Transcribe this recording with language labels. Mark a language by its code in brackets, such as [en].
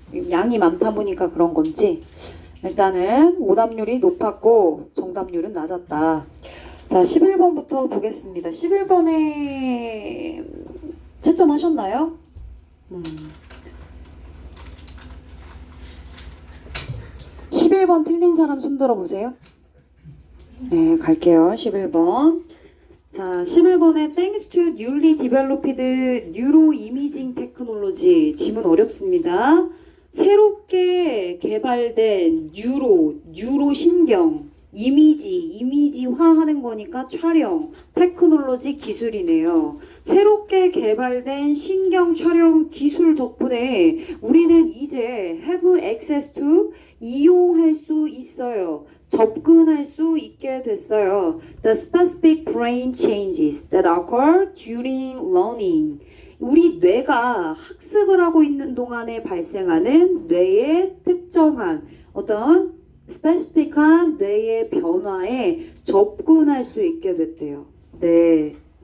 [ko] 양이 많다 보니까 그런 건지 일단은 오답률이 높았고 정답률은 낮았다. 자, 11번부터 보겠습니다. 11번에 채점하셨나요? 11번 틀린 사람 손 들어보세요. 네, 갈게요. 11번. 자, 11번에 [en] Thanks to newly developed neuroimaging technology. [ko] 지문 어렵습니다. 새롭게 개발된 뉴로신경, 이미지화하는 거니까 촬영, 테크놀로지 기술이네요. 새롭게 개발된 신경 촬영 기술 덕분에 우리는 이제 [en] have access to [ko] 이용할 수 있어요. 접근할 수 있게 됐어요. [en] The specific brain changes that occur during learning. [ko] 우리 뇌가 학습을 하고 있는 동안에 발생하는 뇌의 특정한 어떤 스페시픽한 뇌의 변화에 접근할 수 있게 됐대요. 네.